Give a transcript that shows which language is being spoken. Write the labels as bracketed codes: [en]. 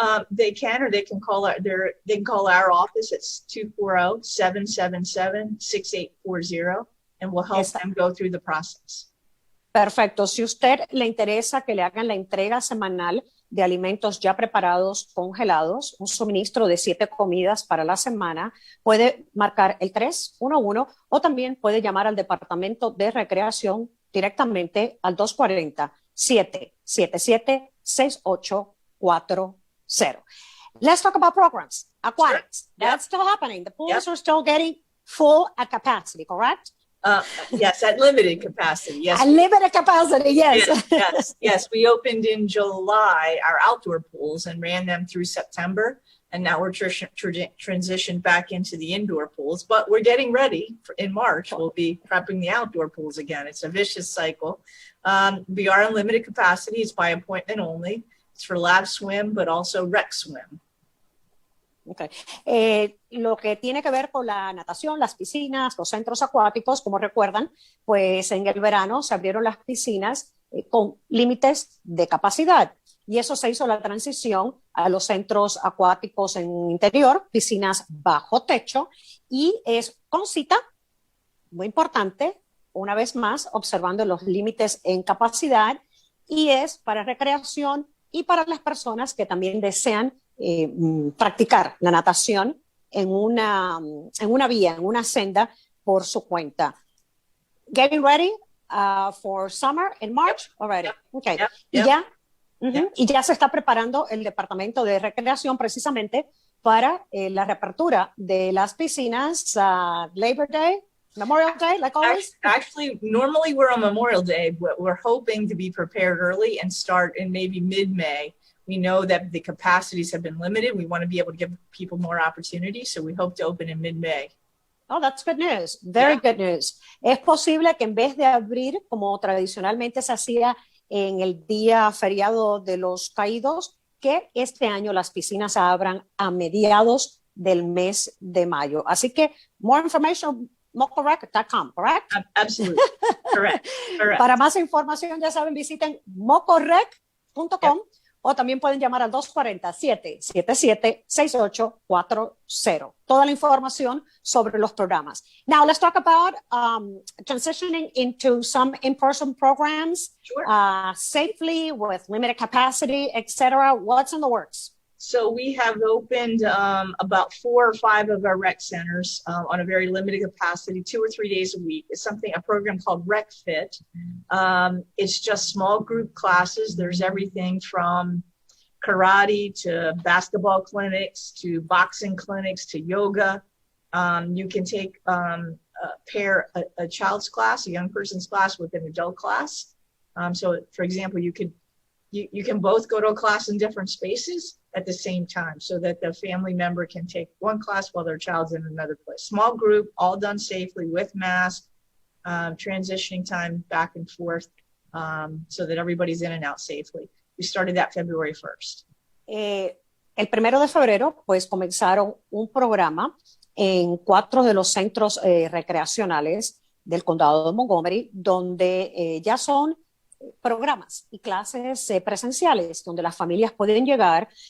[en] They can, or they can call our office. It's 240-777-6840, and we'll help them go through the process. [es] Perfecto. Si usted le interesa que le hagan la entrega semanal de alimentos ya preparados, congelados, un suministro de 7 comidas para la semana, puede marcar el 311 o también puede llamar al Departamento de Recreación directamente al 240-777-6840. [en] Let's talk about programs. Aquatics. Sure. That's still happening. The pools are still getting full at capacity, correct? Yes, at limited capacity. Yes. At limited capacity, yes. Yes. We opened in July our outdoor pools and ran them through September. And now we're transitioned back into the indoor pools. But we're getting ready. In March, we'll be prepping the outdoor pools again. It's a vicious cycle. We are in limited capacity. It's by appointment only. It's for lab swim, but also rec swim. Okay. [es] Lo que tiene que ver con la natación, las piscinas, los centros acuáticos, como recuerdan, pues en el verano se abrieron las piscinas con límites de capacidad y eso se hizo la transición a los centros acuáticos en interior, piscinas bajo techo y es con cita, muy importante, una vez más observando los límites en capacidad y es para recreación y para las personas que también desean practicar la natación en una vía, en una senda por su cuenta. [en] Getting ready for summer in March already. Okay. Yep. [es] Y ya Y ya se está preparando el departamento de recreación precisamente para la reapertura de las piscinas Labor Day, Memorial Day, [en] like always? Actually, normally we're on Memorial Day, but we're hoping to be prepared early and start in maybe mid-May. We know that the capacities have been limited. We want to be able to give people more opportunities, so we hope to open in mid-May. Oh, that's good news. Very good news. [es] Es posible que en vez de abrir, como tradicionalmente se hacía en el día feriado de los caídos, que este año las piscinas abran a mediados del mes de mayo. Así que, [en] more information, mocorrec.com, correct? Absolutely. Correct. [es] Para más información, ya saben, visiten mocorrec.com o también pueden llamar al 240-777-6840. Toda la información sobre los programas. [en] Now, let's talk about transitioning into some in-person programs safely with limited capacity, etc. What's in the works? So we have opened about 4 or 5 of our rec centers on a very limited capacity, 2 or 3 days a week. It's a program called Rec Fit. It's just small group classes. There's everything from karate to basketball clinics to boxing clinics to yoga. You can take pair a child's class, a young person's class with an adult class. So for example, you can both go to a class in different spaces at the same time so that the family member can take one class while their child's in another place. Small group, all done safely with mask, transitioning time back and forth so that everybody's in and out safely. We started that February 1st. [es] El 1 de febrero, pues comenzaron un programa en 4 de los centros recreacionales del condado de Montgomery, donde ya son programas y clases presenciales donde las familias pueden llegar.